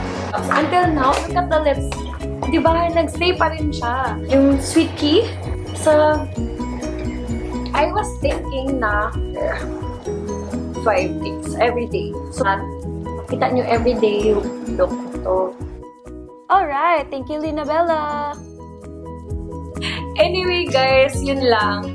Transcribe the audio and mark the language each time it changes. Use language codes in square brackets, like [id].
[en] Until now, look at the lips. [tl] Di ba, nag-stay pa rin siya. [en] Yung sweet key, so, I was thinking na 5 days, every day. [tl] So, makita nyo everyday yung look to. [en] Alright, thank you, Linabella. Anyway, guys, [tl] yun lang.